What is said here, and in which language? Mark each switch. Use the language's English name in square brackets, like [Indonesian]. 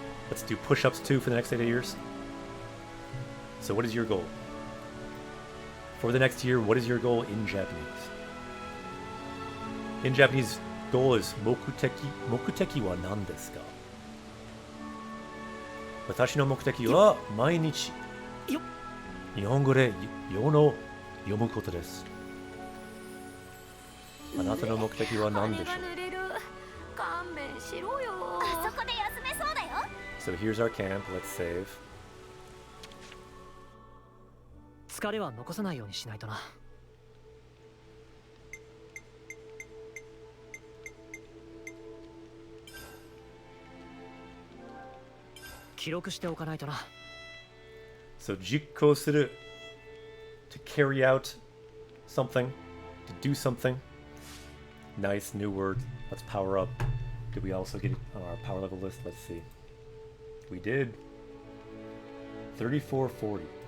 [English] Let's do push-ups too for the next 8 years. So what is your goal? For the next year, what is your goal in Japanese? In Japanese, goal is mokuteki. [Japanese] Mokuteki wa nan desu ka? Watashi no mokuteki wa mainichi 日本語で世の読むことです。あなたの目的は何でしょう？勘弁しろよ。あそこで休めそうだよ。 [English] So here's our camp. Let's save. [Japanese] 疲れは残さないようにしないとな。記録しておかないとな。 [English] So jikko suru, to carry out something, to do something. Nice new word. Let's power up. Did we also get it on our power level list? Let's see. We did. 3440.